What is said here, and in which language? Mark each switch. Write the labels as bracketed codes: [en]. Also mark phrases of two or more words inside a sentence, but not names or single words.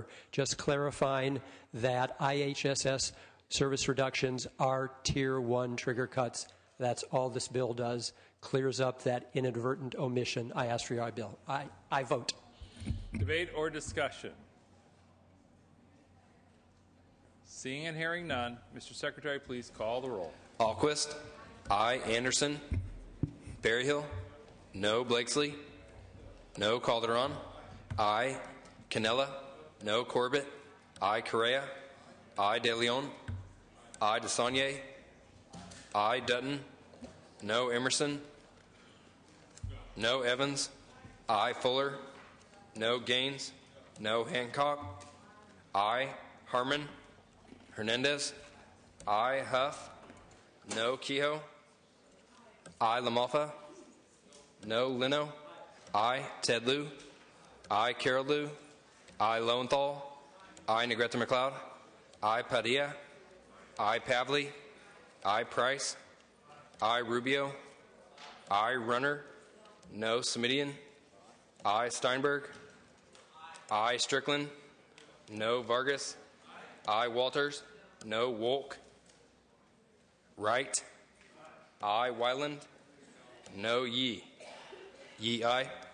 [en] Just clarifying that IHSS service reductions are Tier 1 trigger cuts. That's all this bill does. Clears up that inadvertent omission. I ask for your I vote. Debate or discussion? Seeing and hearing none, Mr. Secretary, please call the roll. Alquist. Aye. Anderson. Berryhill. No. Blakesley. No. Calderon. Aye. Cannella. No. Corbett. Aye. Correa. Aye. De Leon. Aye. DeSaulnier. Aye. Dutton. No. Emerson. No. Evans. Aye. Fuller. No. Gaines. No. Hancock. Aye. Harmon. Hernandez. Aye. Huff. No. Kehoe. Aye. LaMalfa. No. Leno. Aye. Ted Lieu. Aye. Carol Lieu. Aye. Lowenthal. Aye. Negrete McLeod. Aye. Padilla. Aye. Pavley. Aye. Price. Aye. Rubio. Aye. Runner. No. Semidian. Aye. Steinberg. Aye. Strickland. No. Vargas. Aye. Walters. No. Wolk. Wright. Aye. Wyland. No. Yee. Yee. Aye.